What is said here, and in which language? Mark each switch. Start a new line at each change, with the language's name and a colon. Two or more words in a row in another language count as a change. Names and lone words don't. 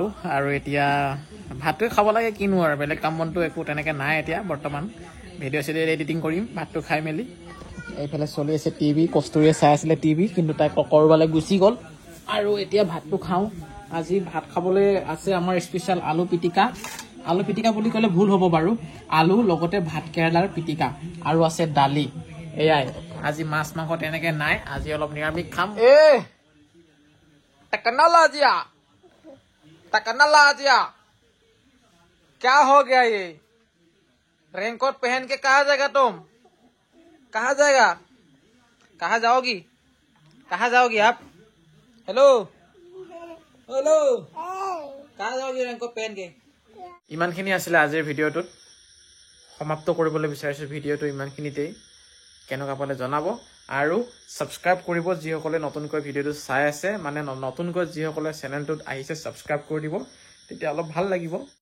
Assamese: আৰু এতিয়া ভাতটোৱে খাব লাগে কিনো আৰু বেলেগ কাম বনটো একো তেনেকে নাই এতিয়া বৰ্তমান
English: video editing
Assamese: কৰিম ভাতটো খাই মেলি এইফালে চলি আছে টিভি কস্তুৰীয়ে চাই আছিলে টিভি কিন্তু তাই কৰবালৈ গুচি গ'ল আৰু এতিয়া ভাতটো খাওঁ আজি ভাত খাবলৈ আছে আমাৰ স্পেচিয়েল আলু পিটিকা বুলি ক'লে ভুল হ'ব বাৰু আলু লগতে ভাত কেৰেলাৰ পিটিকা আৰু আছে দালি এয়াই আজি মাছ মাংস তেনেকে নাই আজি অলপ নিৰামিষ খাম
Hindi: टकना लाजिया क्या हो गया ये रेनकोट पहन के कहाँ जाएगा तुम कहाँ जाओगी आप हेलो कहाँ जाओगी रेनकोट पहन के
Assamese: ইমানখিনি আছিল আজিৰ ভিডিঅ'টোত সমাপ্ত কৰিবলৈ বিচাৰিছো ভিডিঅ'টো ইমানখিনিতেই কেনেকুৱা পালে জনাব আৰু সাবস্ক্ৰাইব কৰিব যিসকলে নতুনকৈ ভিডিঅ'টো চাই আছে মানে নতুনকৈ যিসকলে চেনেলটোত আহিছে সাবস্ক্ৰাইব কৰি দিব তেতিয়া অলপ ভাল লাগিব